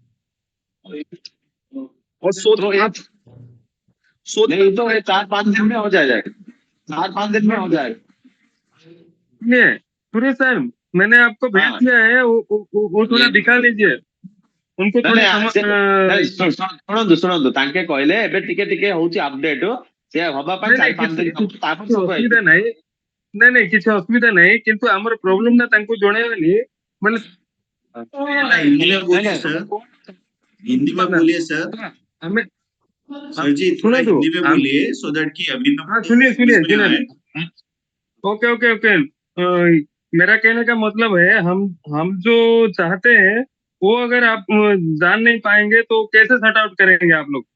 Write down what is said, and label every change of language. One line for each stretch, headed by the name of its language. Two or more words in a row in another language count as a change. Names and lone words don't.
Hindi: और तो ये नहीं तो ये 4-5 दिन में हो जाएगा, 4-5 दिन में हो जाएगा। सुनिए सुनिए सर, मैंने आपको भेज हाँ। दिया है, वो थोड़ा दिखा लीजिए उनको, थोड़ा
Odia: ଶୁଣନ୍ତୁ ତାଙ୍କେ କହିଲେ ଏବେ ଟିକେ ଟିକେ ହଉଛି ଅପଡେଟ, ସେ ହବା ପାଇଁ 4-5 ଦିନ ତାପରେ ସବୁ ଅସୁବିଧା ନାହିଁ, ନାଇଁ କିଛି ଅସୁବିଧା ନାହିଁ, କିନ୍ତୁ ଆମର ପ୍ରୋବ୍ଲେମ ଟା ତାଙ୍କୁ ଜଣେଇବେନି ମାନେ
Hindi: हिंदी में बोलिए सर, हिंदी में बोलिए सर, हमें सर जी थोड़ा सुनो तो, हिंदी में बोलिए,
English: so that
Hindi: कि अभी हाँ सुनिए सुनिए समझ में आए। ओके ओके ओके। मेरा कहने का मतलब है, हम जो चाहते हैं वो अगर आप जान नहीं पाएंगे तो कैसे
English: sort out
Hindi: करेंगे आप लोग?